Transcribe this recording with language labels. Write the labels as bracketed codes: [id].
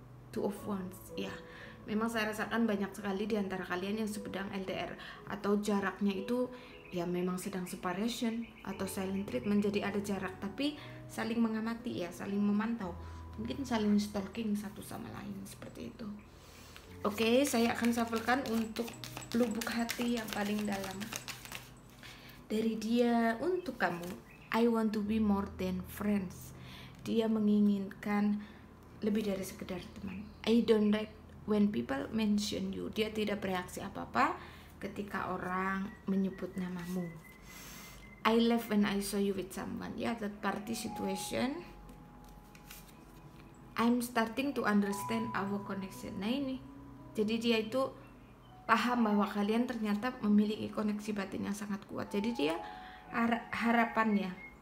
[id] Two of Wands ya, memang saya rasakan banyak sekali di antara kalian yang sedang LDR atau jaraknya itu ya memang sedang separation atau silent treatment, jadi ada jarak tapi saling mengamati ya, saling memantau, mungkin saling stalking satu sama lain, seperti itu. Oke, saya akan shufflekan untuk lubuk hati yang paling dalam dari dia untuk kamu. [en] I want to be more than friends. [id] Dia menginginkan lebih dari sekedar teman. [en] I don't like when people mention you. [id] Dia tidak bereaksi apa-apa ketika orang menyebut namamu. [en] I love when I saw you with someone. Ya, third party situation. I'm starting to understand our connection. [id] Nah ini, jadi dia itu paham bahwa kalian ternyata memiliki koneksi batin yang sangat kuat. Jadi dia harapannya